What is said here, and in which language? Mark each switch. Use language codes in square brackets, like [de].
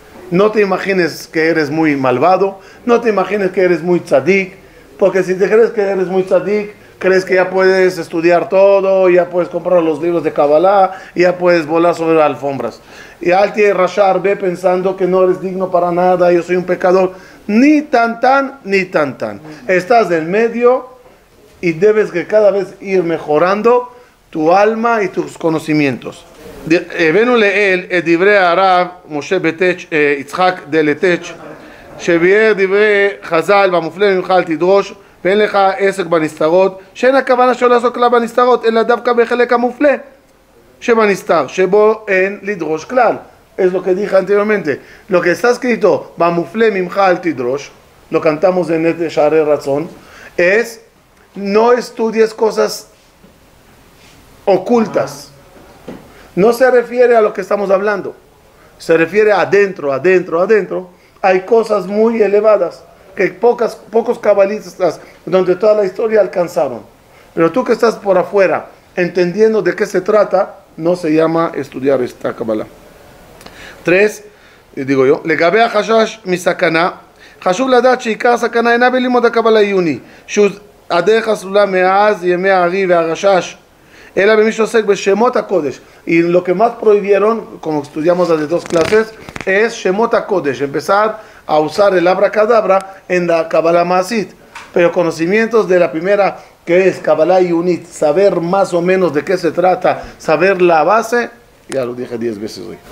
[es] No te imagines que eres muy malvado, no te imagines que eres muy tzadik, porque si te crees que eres muy tzadik, crees que ya puedes estudiar todo, ya puedes comprar los libros de Kabbalah, ya puedes volar sobre las alfombras. Y [he] al te'i rasha arbe [es] pensando que no eres digno para nada, yo soy un pecador. Ni tan tan. Estás en medio y debes que cada vez ir mejorando tu alma y tus conocimientos. [he] הבאנו לאל את דברי הרב משה יצחק דלטץ' שביאר דברי חז"ל והמופלא ממך אל תדרוש ואין לך עסק בנסתרות, שאין הכוונה שלא לעסוק כלל בנסתרות אלא דווקא בחלק המופלא שבנסתר, שבו אין לדרוש כלל. [es] Es lo que dije anteriormente. Lo que está escrito, [he] Bamufle mimcha al tidrosh, [es] lo cantamos en el Share Razón, es no estudies cosas ocultas. No se refiere a lo que estamos hablando. Se refiere adentro. Hay cosas muy elevadas que pocos cabalistas donde toda la historia alcanzaron. Pero tú que estás por afuera, entendiendo de qué se trata, no se llama estudiar esta Kabbalah. 3, digo yo, [he] לגבי החשש מסכנה, חשוב לדעת שעיקר הסכנה אינה בלימוד הקבלה העיוני, שהוא הדרך הסלולה מאז ימי הארי והרשש, אלא במי שעוסק בשמות הקודש. [es] Y lo que más prohibieron, como estudiamos hace 2 clases, es Shemot HaKodesh, empezar a usar el abracadabra en la Kabbalah Maasit. Pero conocimientos de la primera, que es Kabbalah Yunit, saber más o menos de qué se trata, saber la base, ya lo dije 10 veces hoy.